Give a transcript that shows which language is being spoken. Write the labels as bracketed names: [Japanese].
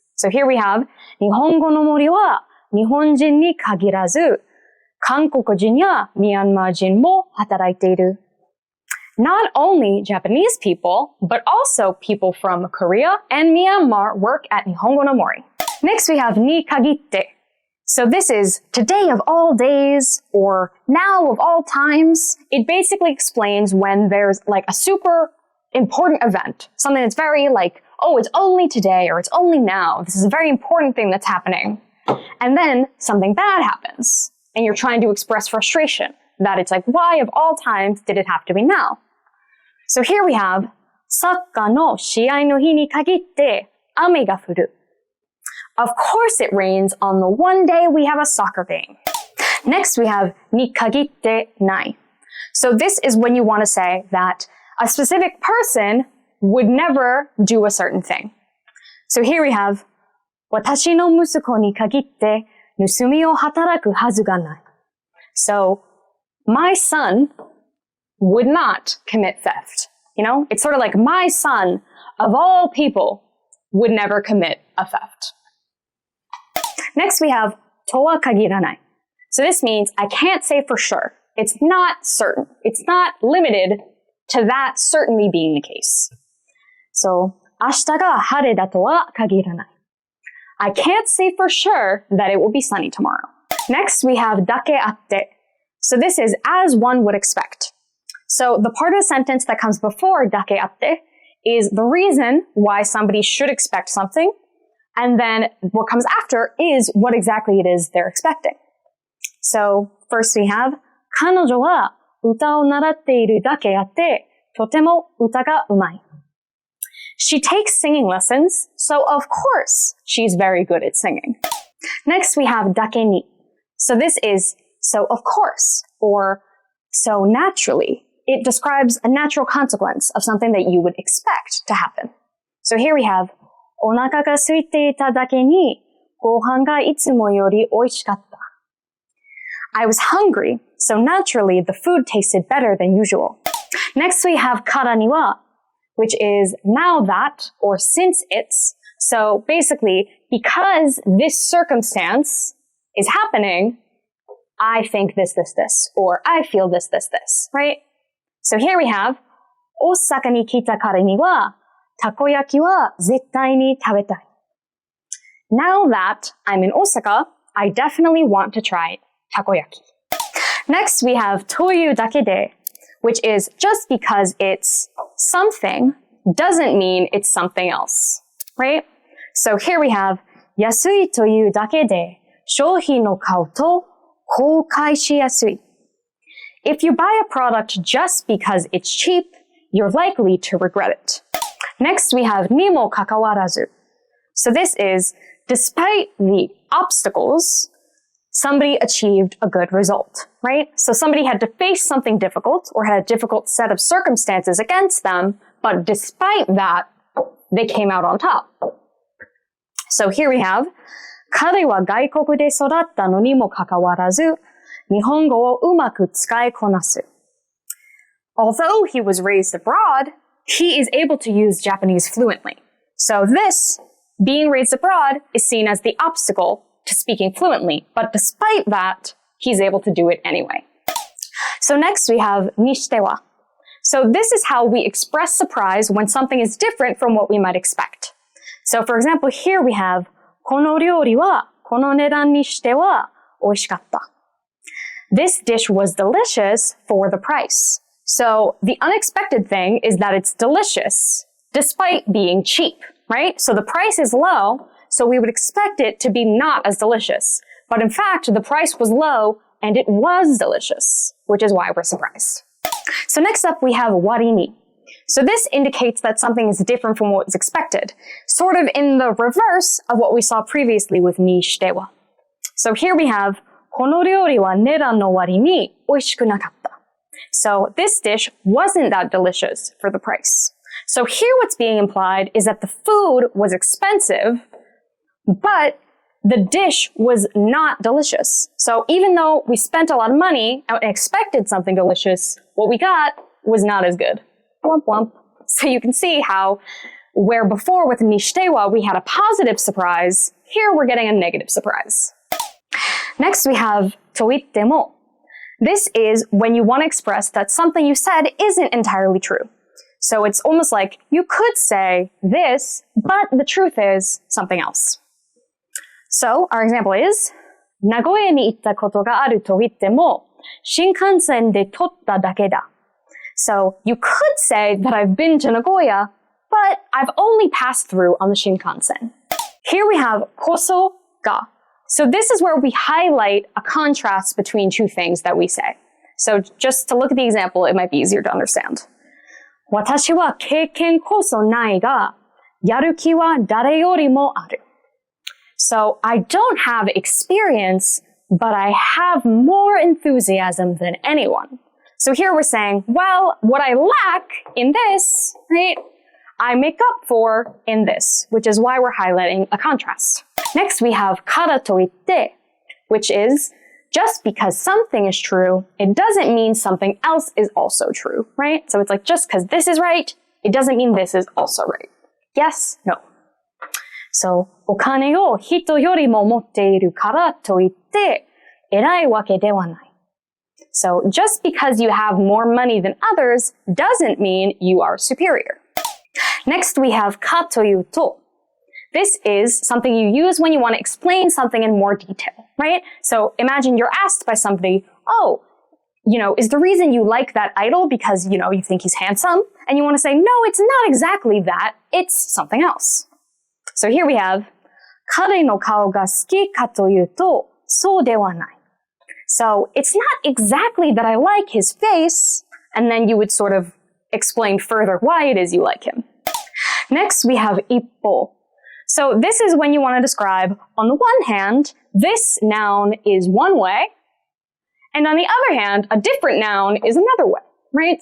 [English] So here we have, [Japanese] 日本語の森は日本人に限らず、韓国人やミャンマー人も働いている. [English] Not only Japanese people, but also people from Korea and Myanmar work at 日本語の森. Next, we have に限って. So this is today of all days or now of all times. It basically explains when there's like a super important event, something that's very like, oh, it's only today or it's only now. This is a very important thing that's happening. And then something bad happens and you're trying to express frustration that it's like, why of all times did it have to be now? So here we have, [Japanese] サッカーの試合の日に限って雨が降る. [English] Of course it rains on the one day we have a soccer game. Next we have に限ってない. So this is when you want to say that a specific person would never do a certain thing. So here we have [Japanese] 私の息子に限って盗みを働くはずがない. [English] So my son would not commit theft. You know, it's sort of like my son, of all people, would never commit a theft. Next we have とは限らない. So this means I can't say for sure. It's not certain. It's not limited to that certainly being the case. [Japanese] So 明日が晴れだとは限らない. [English] I can't say for sure that it will be sunny tomorrow. Next we have だけあって. So this is as one would expect. So the part of the sentence that comes before だけあって is the reason why somebody should expect something, and then what comes after is what exactly it is they're expecting. So first we have [Japanese] 彼女は歌を習っているだけあってとても歌がうまい. [English] She takes singing lessons, so of course she's very good at singing. Next we have だけに. So this is so of course, or so naturally. It describes a natural consequence of something that you would expect to happen. So here we have [Japanese] お腹が空いていただけにご飯がいつもより美味しかった. [English] I was hungry, so naturally the food tasted better than usual. Next we have からには, which is now that, or since it's. So basically, because this circumstance is happening, I think this, or I feel this, right? So here we have [Japanese] 大阪に来たからにはたこ焼きは絶対に食べたい. [English] Now that I'm in Osaka, I definitely want to try takoyaki. Next we have というだけで, which is just because it's something doesn't mean it's something else, right? So here we have [Japanese] 安いというだけで商品を買うと後悔しやすい. [English] If you buy a product just because it's cheap, you're likely to regret it. Next we have にもかかわらず. So this is, despite the obstacles, somebody achieved a good result, right? So somebody had to face something difficult or had a difficult set of circumstances against them, but despite that, they came out on top. So here we have [Japanese] 彼は外国で育ったのにもかかわらず日本語をうまく使いこなす. [English] Although he was raised abroad, he is able to use Japanese fluently. So this, being raised abroad, is seen as the obstacle to speaking fluently, but despite that, he's able to do it anyway. So next we have にしては. So this is how we express surprise when something is different from what we might expect. So for example, here we have [Japanese] この料理はこの値段にしては美味しかった. [English] This dish was delicious for the price. So the unexpected thing is that it's delicious despite being cheap, right? So the price is low, so we would expect it to be not as delicious. But in fact, the price was low and it was delicious, which is why we're surprised. So next up we have 割に. So this indicates that something is different from what was expected, sort of in the reverse of what we saw previously with にしては. So here we have [Japanese] この料理は値段の割に美味しくなかった. [English] So this dish wasn't that delicious for the price. So here what's being implied is that the food was expensive, but the dish was not delicious. So even though we spent a lot of money and expected something delicious, what we got was not as good. Womp womp. So you can see how, where before with にしてはwe had a positive surprise, here we're getting a negative surprise. Next we have と言っても. This is when you want to express that something you said isn't entirely true. So it's almost like you could say this, but the truth is something else. So our example is [Japanese] 名古屋に行ったことがあると言っても新幹線で撮っただけだ. [English] So you could say that I've been to Nagoya, but I've only passed through on the Shinkansen. Here we have こそが. So this is where we highlight a contrast between two things that we say. So just to look at the example, it might be easier to understand. [Japanese] 私は経験こそないが、やる気は誰よりもある. [English] So I don't have experience, but I have more enthusiasm than anyone. So here we're saying, well, what I lack in this, right, I make up for in this, which is why we're highlighting a contrast. Next, we have kara to itte, which is just because something is true, it doesn't mean something else is also true, right? So it's like just because this is right, it doesn't mean this is also right. Yes, no. [Japanese] So, お金を人よりも持っているからといって偉いわけではない。 [English] So, just because you have more money than others doesn't mean you are superior. Next, we have かというと. This is something you use when you want to explain something in more detail, right? So, imagine you're asked by somebody, oh, is the reason you like that idol because, you think he's handsome? And you want to say, no, it's not exactly that. It's something else. So here we have, [Japanese] 彼の顔が好きかというと、そうではない。 [English] So it's not exactly that I like his face, and then you would sort of explain further why it is you like him. Next, we have 一方. So this is when you want to describe, on the one hand, this noun is one way, and on the other hand, a different noun is another way, right?